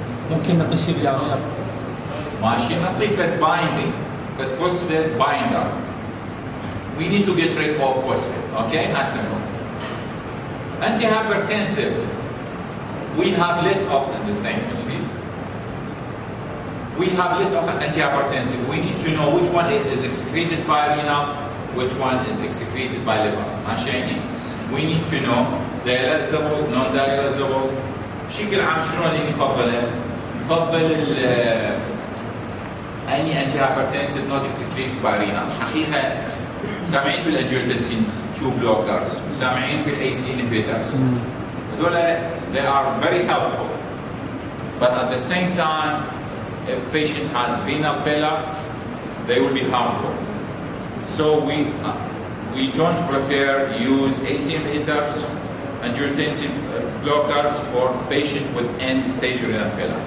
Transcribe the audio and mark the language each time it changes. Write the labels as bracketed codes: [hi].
[ar] ممكن نعطي شيء بالعمليات. ماشي، نعطي فت بايندينج، فت فوسفات بايندر. [en] We need to get rid of phosphate. Okay, as simple. Antihypertensive. We have less of the same actually. We have list of antihypertensive. We need to know which one is excreted by renal, which one is excreted by liver. [ar] ماشي يعني؟ [en] We need to know dialyzable, non-dialyzable. [ar] بشكل عام شنو اللي نفضله؟ نفضل [en] any antihypertensive not excreted by renal. [ar] حقيقة سامعين بالانجيوتنسين 2 blockers، سامعين بالAC inhibitors. هذول [en] they are very helpful. But at the same time, if patient has renal failure, they will be harmful. So we don't prefer use AC inhibitors, angiotensin blockers for patient with end stage renal failure.